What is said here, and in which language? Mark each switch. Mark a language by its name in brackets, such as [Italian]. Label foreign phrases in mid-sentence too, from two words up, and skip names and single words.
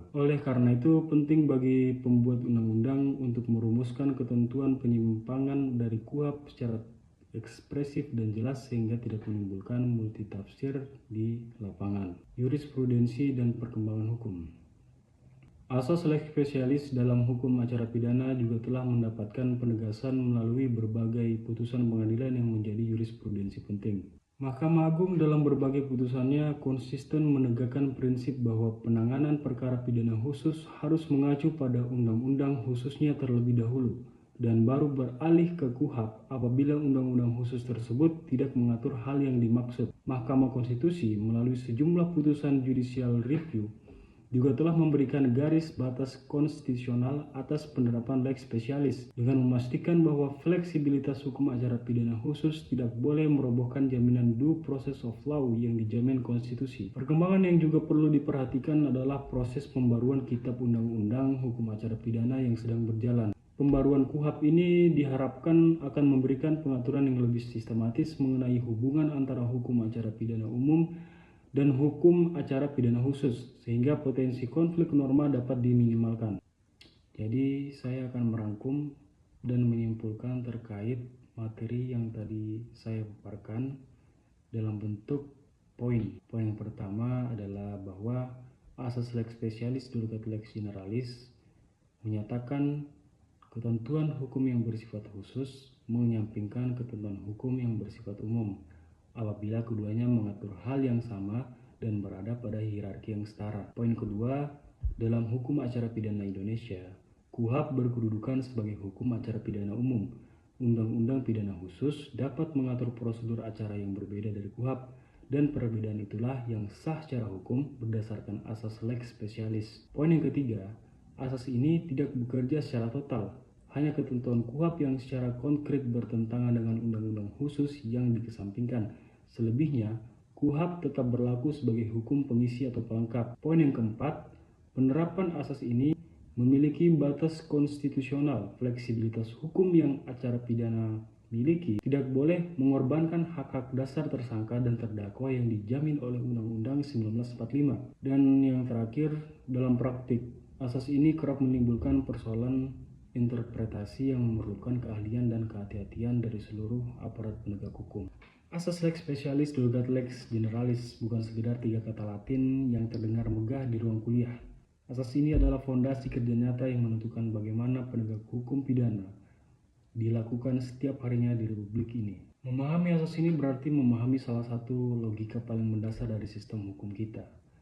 [Indonesian] Oleh karena itu, penting bagi pembuat undang-undang untuk merumuskan ketentuan penyimpangan dari KUHP secara ekspresif dan jelas sehingga tidak menimbulkan multitafsir di lapangan. Jurisprudensi dan perkembangan hukum. Asas lex specialis dalam hukum acara pidana juga telah mendapatkan penegasan melalui berbagai putusan pengadilan yang menjadi jurisprudensi penting. Mahkamah Agung dalam berbagai putusannya konsisten menegakkan prinsip bahwa penanganan perkara pidana khusus harus mengacu pada undang-undang khususnya terlebih dahulu, dan baru beralih ke KUHP apabila undang-undang khusus tersebut tidak mengatur hal yang dimaksud. Mahkamah Konstitusi melalui sejumlah putusan [English] judicial review [Indonesian] juga telah memberikan garis batas konstitusional atas penerapan [Latin] lex specialis [Indonesian] dengan memastikan bahwa fleksibilitas hukum acara pidana khusus tidak boleh merobohkan jaminan [English] due process of law [Indonesian] yang dijamin konstitusi. Perkembangan yang juga perlu diperhatikan adalah proses pembaruan Kitab Undang-Undang Hukum Acara Pidana yang sedang berjalan. Pembaruan KUHP ini diharapkan akan memberikan pengaturan yang lebih sistematis mengenai hubungan antara hukum acara pidana umum dan hukum acara pidana khusus, sehingga potensi konflik norma dapat diminimalkan. Jadi saya akan merangkum dan menyimpulkan terkait materi yang tadi saya paparkan dalam bentuk poin. Poin yang pertama adalah bahwa asas [Latin] lex specialis delegat lex generalis [Indonesian] menyatakan ketentuan hukum yang bersifat khusus menyampingkan ketentuan hukum yang bersifat umum apabila keduanya mengatur hal yang sama dan berada pada hierarki yang setara. Poin kedua, dalam hukum acara pidana Indonesia, KUHP berkedudukan sebagai hukum acara pidana umum. Undang-undang pidana khusus dapat mengatur prosedur acara yang berbeda dari KUHP, dan perbedaan itulah yang sah secara hukum berdasarkan asas [Latin] lex specialis. [Indonesian] Poin yang ketiga, asas ini tidak bekerja secara total. Hanya ketentuan KUHP yang secara konkret bertentangan dengan undang-undang khusus yang dikesampingkan. Selebihnya, KUHP tetap berlaku sebagai hukum pengisi atau pelengkap. Poin yang keempat, penerapan asas ini memiliki batas konstitusional. Fleksibilitas hukum yang acara pidana miliki tidak boleh mengorbankan hak-hak dasar tersangka dan terdakwa yang dijamin oleh Undang-Undang 1945. Dan yang terakhir, dalam praktik, asas ini kerap menimbulkan persoalan interpretasi yang memerlukan keahlian dan kehati-hatian dari seluruh aparat penegak hukum. Asas [Latin] lex specialis delegat lex generalis [Indonesian] bukan sekedar 3 kata Latin yang terdengar megah di ruang kuliah. Asas ini adalah fondasi kerja nyata yang menentukan bagaimana penegak hukum pidana dilakukan setiap harinya di Republik ini. Memahami asas ini berarti memahami salah satu logika paling mendasar dari sistem hukum kita.